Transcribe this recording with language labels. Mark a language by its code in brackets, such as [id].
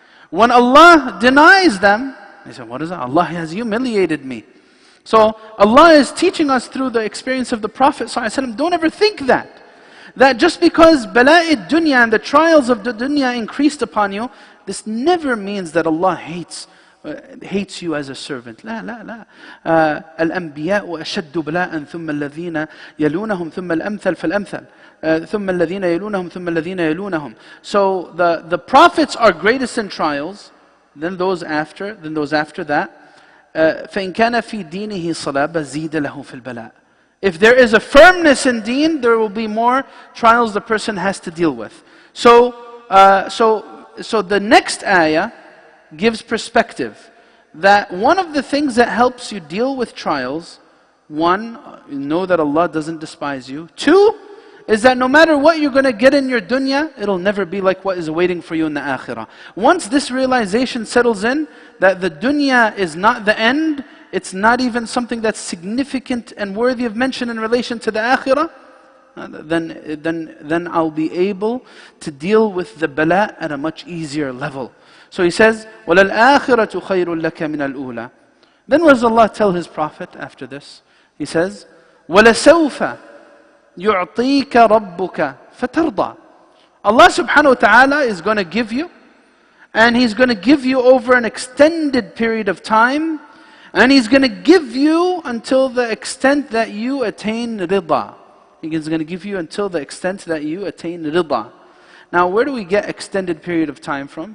[en] When Allah denies them, they say, what is that? Allah has humiliated me. So Allah is teaching us through the experience of the Prophet ﷺ, don't ever think that just because bala'id dunya and the trials of the dunya increased upon you, this never means that Allah hates you as a servant. [ar] لا لا لا. الأنبياء أشد بلاء ثم الذين يلونهم ثم الأمثل فالأمثل ثم الذين يلونهم ثم الذين يلونهم. [en] So the prophets are greatest in trials, then those after that. [ar] فإن كان في دينه صلابة زيد له في البلاء. [en] If there is a firmness in deen, there will be more trials the person has to deal with. So the next ayah gives perspective that one of the things that helps you deal with trials, one, know that Allah doesn't despise you. Two, is that no matter what you're going to get in your dunya, it'll never be like what is waiting for you in the akhirah. Once this realization settles in, that the dunya is not the end, it's not even something that's significant and worthy of mention in relation to the akhirah, then I'll be able to deal with the bala at a much easier level. So he says, [ar] وَلَلْآخِرَةُ خَيْرٌ لَكَ مِنَ الْأُولَى. [en] Then what does Allah tell His Prophet after this? He says, [ar] وَلَسَوْفَ يُعْطِيكَ رَبُّكَ فَتَرْضَى. [en] Allah subhanahu wa ta'ala is going to give you, and He's going to give you over an extended period of time, and He's going to give you until the extent that you attain rida. He's going to give you until the extent that you attain rida. Now, where do we get extended period of time from?